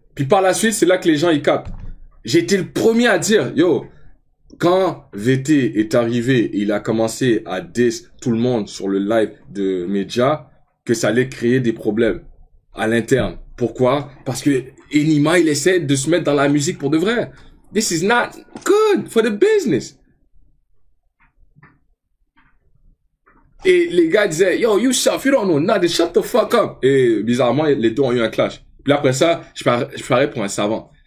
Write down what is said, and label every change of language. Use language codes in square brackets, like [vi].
[fr] Puis par la suite, c'est là que les gens y captent. J'ai été le premier à dire, yo, quand VT est arrivé et il a commencé à diss tout le monde sur le live de Media, que ça allait créer des problèmes à l'interne. Pourquoi? Parce que Enima, il essaie de se mettre dans la musique pour de vrai. [en] This is not good for the business. [fr] Et les gars disaient, [en] yo, you you don't know nothing, shut the fuck up. [fr] Et bizarrement, les deux ont eu un clash. Puis après ça, je parais pour un savant.